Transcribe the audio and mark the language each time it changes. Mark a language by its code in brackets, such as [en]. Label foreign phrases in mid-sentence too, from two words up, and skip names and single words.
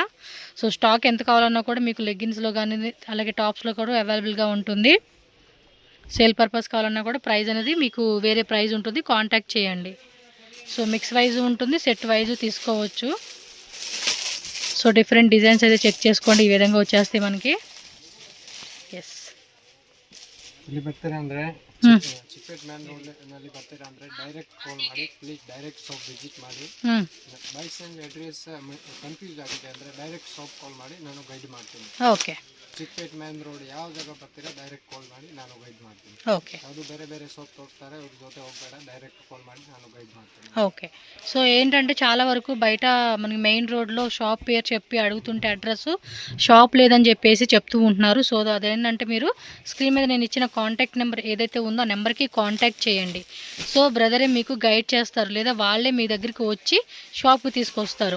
[en] so stock [te] ఎంత కావాలన్నా కూడా మీకు లెగ్గిన్స్లో కానీ అలాగే టాప్స్లో కూడా అవైలబుల్గా ఉంటుంది. [en] sale purpose [te] కావాలన్నా కూడా ప్రైస్ అనేది మీకు వేరే ప్రైస్ ఉంటుంది, కాంటాక్ట్ చేయండి. [en] so mix wise [te] ఉంటుంది, [en] set wise [te] తీసుకోవచ్చు. [en] so different designs [te] అయితే చెక్ చేసుకోండి, ఈ విధంగా వచ్చేస్తాయి మనకి. ఎస్, [kn] ಚಿಕ್ಕಪೇಟೆ ಮ್ಯಾನ್ ರೋಡ್ನಲ್ಲಿ ಬರ್ತೀರಾ ಅಂದರೆ [en] direct call [kn] ಮಾಡಿ, [en] please direct shop visit [kn] ಮಾಡಿ. [en] by send address confuse [kn] ಆಗಿದೆ ಅಂದರೆ [en] direct shop call [kn] ಮಾಡಿ, ನಾನು ಗೈಡ್ ಮಾಡ್ತೀನಿ. ಓಕೆ, ಚಿಕ್ಕಪೇಟೆ ಮ್ಯಾನ್ ರೋಡ್ ಯಾವ ಜಾಗ ಬರ್ತೀರಾ [en] direct call [kn] ಮಾಡಿ, ನಾನು ಗೈಡ್ ಮಾಡ್ತೀನಿ. ఓకే ಅದು ಬೇರೆ ಬೇರೆ ಶಾಪ್ ಹೋಗ್ತಾರೆ, ಅವ್ರ ಜೊತೆ ಹೋಗಬೇಡ, [en] direct call [kn] ಮಾಡಿ ನಾನು గైడ్ ಮಾಡ್ತೀನಿ. [te] ఓకే, సో ఏంటంటే చాలా వరకు బయట మనకి [en] main road [te] షాప్ పేరు చెప్పి అడుగుతుంటే [en] address shop [te] లేదని చెప్పేసి చెప్తూ ఉంటున్నారు. సో అదేంటంటే మీరు స్క్రీన్ మీద నేను ఇచ్చిన [en] contact number [te] ఏదైతే ఉందో ఆ నెంబర్కి కాంటాక్ట్ చేయండి. [en] so brother [te] మీకు గైడ్ చేస్తారు, లేదా వాళ్ళే మీ దగ్గరికి వచ్చి షాప్కి తీసుకొస్తారు.